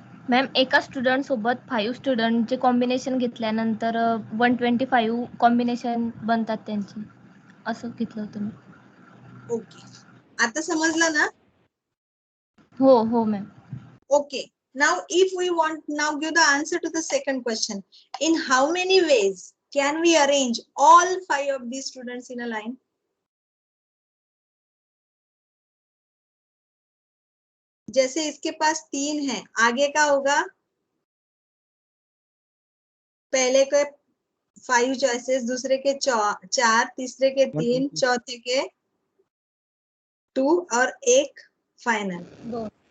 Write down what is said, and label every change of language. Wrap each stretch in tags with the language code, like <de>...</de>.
<mr>Ma'am एका student सोबत 5 स्टुडंटचे combination घेतल्यानंतर 125 कॉम्बिनेशन बनतात त्यांची, असं घेतलं होतं मी. ओके, आता समजलं ना? हो ma'am.</mr> <en>Okay, now if we want now give the answer to the second question. In how many ways can we arrange all 5 of these students in a line?</en> <hi>जैसे इसके पास 3 है, आगे का होगा पहले के 5 चॉइसेस, दूसरे के 4, तीसरे के 3, चौथे के 2 और एक फाइनल</hi>